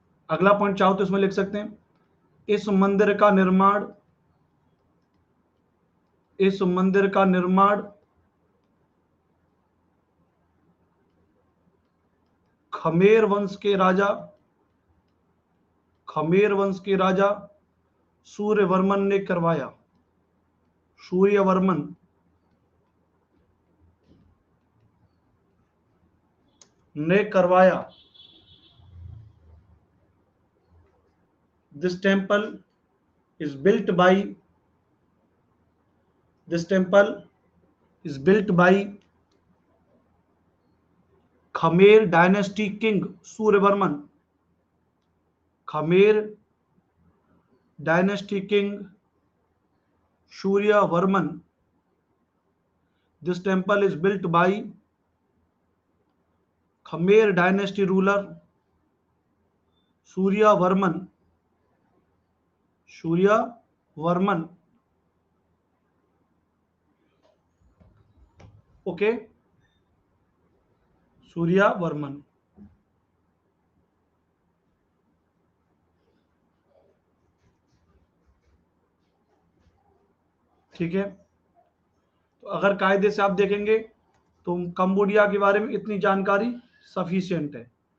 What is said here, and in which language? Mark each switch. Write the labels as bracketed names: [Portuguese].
[Hindi] अगला पॉइंट चाहो तो इसमें लिख सकते हैं, इस मंदिर का निर्माण, इस मंदिर का निर्माण खमेर वंश के राजा, खमेर वंश के राजा सूर्यवर्मन ने करवाया, सूर्यवर्मन ने करवाया। [English] This temple is built by, this temple is built by Khmer dynasty king Suryavarman, Khmer dynasty king Suryavarman. This temple is built by Khmer dynasty ruler Suryavarman, Suryavarman. Okay, Suryavarman. [Hindi] ठीक है, तो अगर कायदे से आप देखेंगे तो कंबोडिया के बारे में इतनी जानकारी सफिशिएंट है।